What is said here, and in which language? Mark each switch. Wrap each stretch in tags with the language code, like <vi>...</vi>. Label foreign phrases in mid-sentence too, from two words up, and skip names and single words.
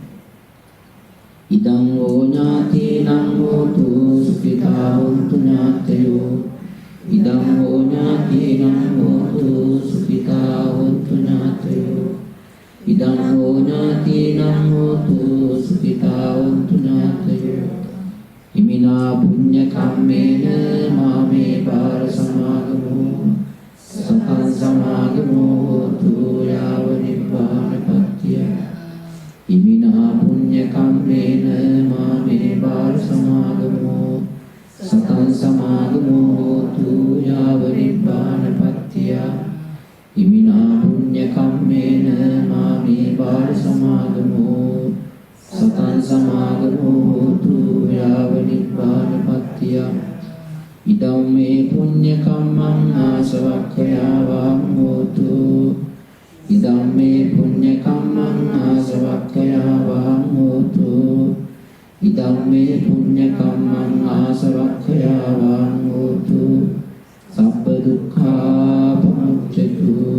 <pi>ඉදං ඕ ඥාතීනං හෝතු සුඛිතා හොන්තු ඥාතයෝ ඉදං ඕ ඥාතීනං හෝතු සුඛිතා හොන්තු ඥාතයෝ ඉදං ඕ ඥාතීනං හෝතු සුඛිතා හොන්තු ඥාතයෝ ඉමිනා පුඤ්ඤ කම්මේන මාමේ බාර සමාගමෝ සතං සමාගමෝ හෝතු යාව නිබ්බානපත්තිය ඉමිනා පුඤ්ඤ කම්මේන මාමේ බාර සමාගමෝ සතං සමාගමෝ හෝතු යාව නිබ්බානපත්තිය ඉමිනා පුඤ්ඤ කම්මේන මාමේ බාර සමාගමෝ සතං සමාගමෝ හෝතු යාව නිබ්බානපත්තිය ඉදම් මේ පුඤ්ඤ කම්මං ආසවක්ඛයාවං හෝතු ඉදම් මේ පුඤ්ඤ කම්මං ආසවක්ඛයාවං හෝතු ඉදම් මේ පුඤ්ඤ කම්මං ආසවක්ඛයාවං හෝතු සබ්බ දුක්ඛා පමුච්ඡතු</pi>